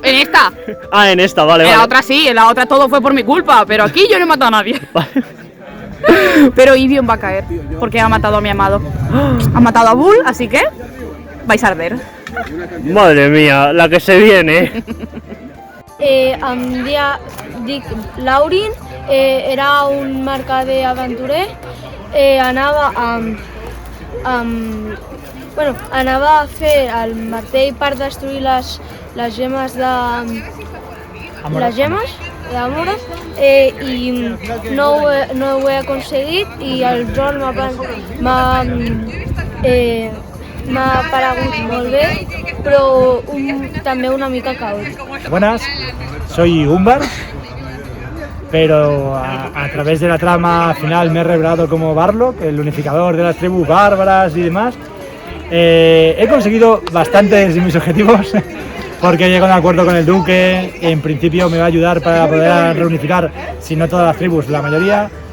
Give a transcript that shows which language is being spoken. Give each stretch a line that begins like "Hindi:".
Spanish: En esta. Ah, en esta, vale. En la otra sí, en la otra todo fue por mi culpa, pero aquí yo no he matado a nadie. Pero Ibion va a caer, porque ha matado a mi amado. Ha matado a Bull, así que vais a arder. Madre mía, la que se viene.
Catalan: Em dic Laurin, era un mercader aventurer, anava a fer el martell per destruir les gemes d'Amoras, i no ho he aconseguit i el rol m'ha paregut molt bé, però també una mica caòtic.
Spanish: Buenas, soy Umbar, pero a través de la trama final me he revelado como Barlock, el unificador de las tribus bárbaras y demás. He conseguido bastantes de mis objetivos porque he llegado a un acuerdo con el duque, en principio me va a ayudar para poder reunificar, si no todas las tribus, la mayoría.